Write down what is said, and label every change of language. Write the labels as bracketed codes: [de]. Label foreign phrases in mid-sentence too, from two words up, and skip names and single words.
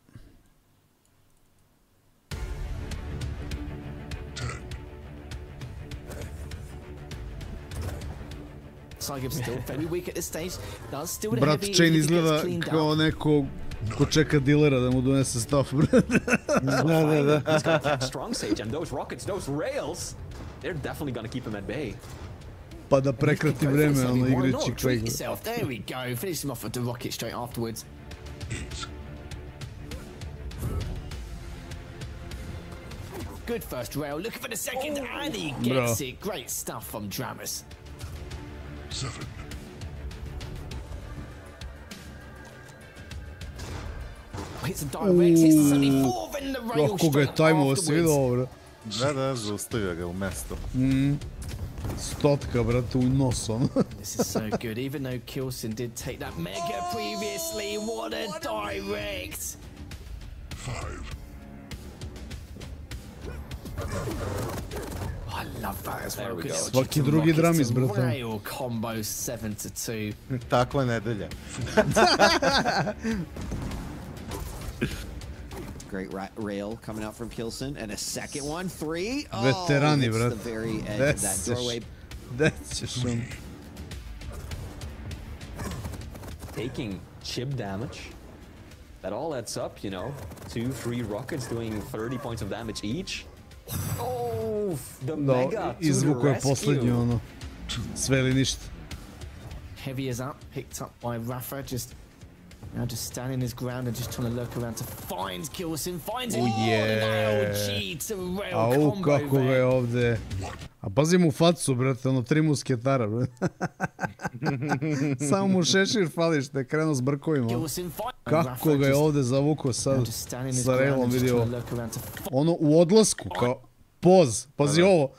[sr] Brat Chain izgleda kao neko ko čeka dilera da mu donese staff, brate. Da. [en] Strong Sage and those rockets, those rails, they're definitely gonna keep him at bay. [sr] Pa da prekrati vreme, ono, igrajući Quake. [en] There we go, finish him off with the rocket straight afterwards. 8. Good first rail, looking for the second, and he gets it. Great stuff from Dramus. 7. It's a direct, it's only 4 in the rail straight afterwards. [sr] Da, zaustavio ga u mesto. Stotka, brate, u nos, ono. [en] This is so good, even though Kilson did take that mega previously, what a direct! 5. I love that as well. [sr] Svaki drugi dramis, brate. [en] Rail combo 7-2. [sr] Takva nedelja. [en] Great rail coming out from Kilson, and a second one, 3. [sr] Veterani, [en] it's [sr] brate. [en] the very edge of that doorway. [sr] Gde ćeš on? [en] taking chip damage. That all adds up, you know. 2-3 rockets doing 30 points of damage each. Oh, the mega to the rescue. [sr] Sve ili ništa. [en] Heavy is up, picked up by Rafa, now just standing his ground and just trying to lurk around to find Kilson, finds him. LG to rail combo, [sr] kako ga je ovde. A pazi mu facu, brate, ono 3 musketara, brate. Samo mu šešir fališ, te krenu s brkovima. Kako ga je ovde zavukao sad sa railom, vidio. Ono u odlasku, kao poz, pazi ovo.